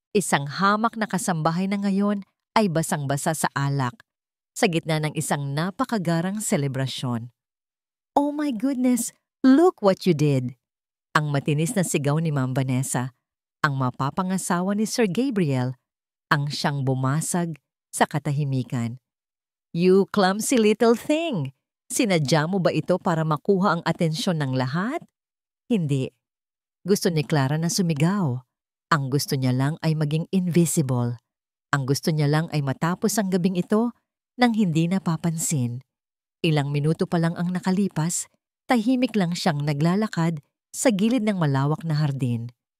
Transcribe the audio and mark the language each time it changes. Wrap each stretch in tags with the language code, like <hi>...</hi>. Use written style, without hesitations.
<tl>Isang hamak na kasambahay na ngayon ay basang-basa sa alak sa gitna ng isang napakagarang selebrasyon.</tl> <en>"Oh my goodness! Look what you did!"</en> <tl>Ang matinis na sigaw ni Ma'am Vanessa, ang mapapangasawa ni Sir Gabriel, ang siyang bumasag sa katahimikan.</tl> <en>"You clumsy little thing!</en> <tl>Sinadya mo ba ito para makuha ang atensyon ng lahat?" Hindi. Gusto ni Clara na sumigaw. Ang gusto niya lang ay maging invisible. Ang gusto niya lang ay matapos ang gabing ito nang hindi napapansin. Ilang minuto pa lang ang nakalipas, tahimik lang siyang naglalakad sa gilid ng malawak na hardin.</tl>